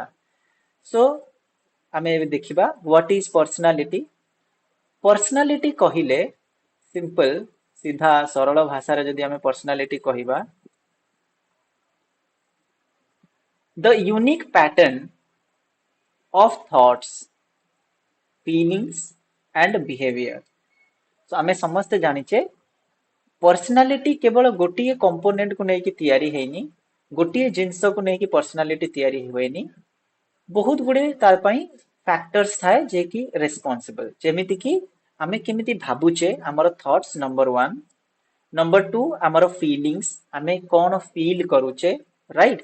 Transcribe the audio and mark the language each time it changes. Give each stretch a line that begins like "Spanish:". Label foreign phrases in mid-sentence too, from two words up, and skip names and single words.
Odia: ସୋ ଆମେ ଏବେ ଦେଖିବା
English: what is personality.
Odia: ପର୍ସନାଲିଟି କହିଲେ ସିମ୍ପଲ, ସିଧା ସରଳ ଭାଷାରେ ଯଦି ଆମେ ପର୍ସନାଲିଟି କହିବା,
English: the unique pattern of thoughts, feelings and behavior.
Odia: So ଆମେ ସମସ୍ତେ ଜାଣିଛେ ପର୍ସନାଲିଟି କେବଳ ଗୋଟିଏ କମ୍ପୋନେଣ୍ଟ କୁ ନେଇକି ତିଆରି ହେଇନି, ଗୋଟିଏ ଜିନିଷକୁ ନେଇକି ପର୍ସନାଲିଟି ତିଆରି ହୁଏନି। ବହୁତ ଗୁଡେ ତା ପାଇଁ ଫ୍ୟାକ୍ଟର୍ସ ଥାଏ ଯେ କି ରେସ୍ପନ୍ସିବଲ। ଯେମିତି କି ଆମେ କେମିତି ଭାବୁଛେ, ଆମର ଥଟ୍ସ ନମ୍ବର 1, ନମ୍ବର 2 ଆମର ଫିଲିଙ୍ଗସ୍, ଆମେ କଣ ଫିଲ୍ କରୁଛେ, ରାଇଟ।